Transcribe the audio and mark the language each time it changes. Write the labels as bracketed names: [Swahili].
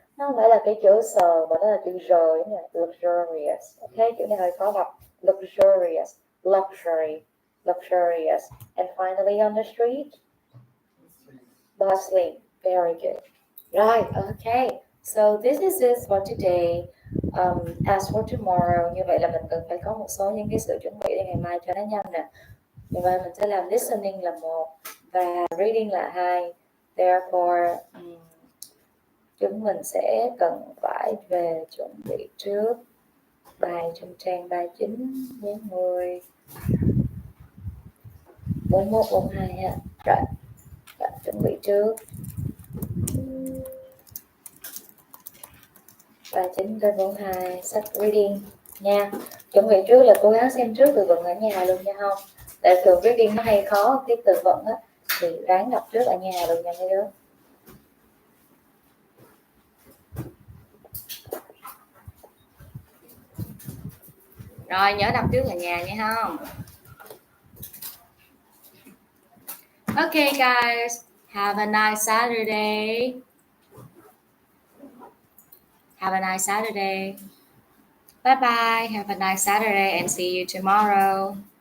[Vietnamese] Nó không phải là cái chữ sờ mà nó là chữ rời nha, luxurious. Okay, chữ này hơi khó đọc. [English] Luxurious, luxury, luxurious. And finally on the street, bustling, very good. Right, okay. So this is it for today. As for tomorrow, [Vietnamese] như vậy là mình cần phải có một số những cái sự chuẩn bị để ngày mai cho nó nhanh nè. Ngày mai mình sẽ làm listening là 1 và reading là 2. [English] Therefore, [Vietnamese] chúng mình sẽ cần phải về chuẩn bị trước bài trong trang 39, 40, 41, 42 ha. Rồi, chuẩn bị trước 39 tới 42 sách reading nha. Chuẩn bị trước là cố gắng xem trước từ vựng ở nhà luôn nha không? Tại thường reading nó hay khó cái từ vựng á, thì ráng đọc trước ở nhà luôn nha mấy đứa. Rồi nhớ đọc trước ở nhà nha không? [English] Okay guys, have a nice Saturday. Have a nice Saturday. Bye bye. Have a nice Saturday and see you tomorrow.